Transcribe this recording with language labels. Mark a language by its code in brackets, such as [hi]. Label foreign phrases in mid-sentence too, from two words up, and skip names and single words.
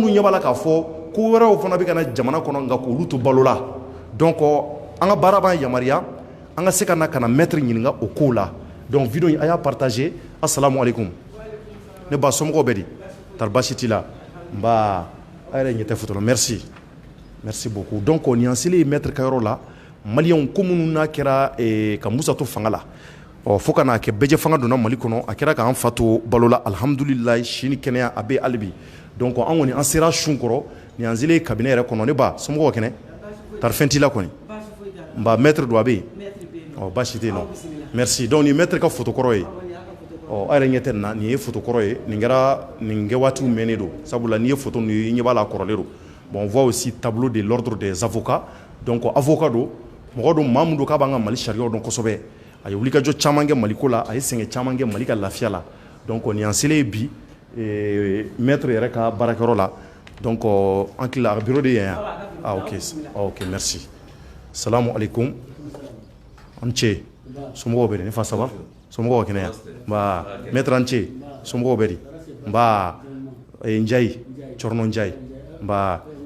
[bm] dun ɲɛ b'a la k'a fɔ ko wɛrɛw fana bɛ ka na jamana kɔnɔ nka k'olu to balo la donc an ka baara b'an yamaruya an ka se ka na maître ɲininka o kow la donc vidéo in a y'a partager [ar] السلام عليكم [bm] ne ba somɔgɔw bɛ di tari baasi t'i la n ba a yɛrɛ ɲɛ tɛ photo la [fr] merci beaucoup [bm] donc nin y'an selen maître ka yɔrɔ la Maliens ko minnu n'a kɛra ka Musa to fanga la fo ka n'a kɛ bɛɛ fanga donna Mali kɔnɔ a kɛra k'an fa to balo la alhamdulilayi si ni kɛnɛya a bɛ hali bi donc an kɔni an sera sun kɔrɔ nin y'an selen cabinet yɛrɛ kɔnɔ ne ba somɔgɔw kɛnɛ tari fɛn t'i la kɔni n ba maître do a bɛ yen baasi tɛ yen nɔ merci donc nin maître ka photo kɔrɔ ye a yɛrɛ ɲɛ tɛ nin na nin ye photo kɔrɔ ye nin kɛra nin kɛ waatiw mɛnnen don sabula n'i ye photo ninnu ye i ɲɛ b'a la a kɔrɔlen don [fr] bon on voit aussi tableau de l'ordre des avocats [bm] donc avocat do mɔgɔ do maa min do k'a b'an ka Mali sariyaw dɔn kosɛbɛ a ye wulikajɔ caman kɛ Mali ko la a ye sɛgɛn caman kɛ Mali ka lafiya la donc nin y'an selen bi maître yɛrɛ ka baarakɛyɔrɔ la donc an tila a bureau de yan ok merci [ar] سلام عليكم [bm] an cɛ somɔgɔw bɛ di ne fa saba somɔgɔw kɛnɛya nba maître an cɛ somɔgɔw bɛ di nba Njayi Cɔrɔnɔ Njayi nba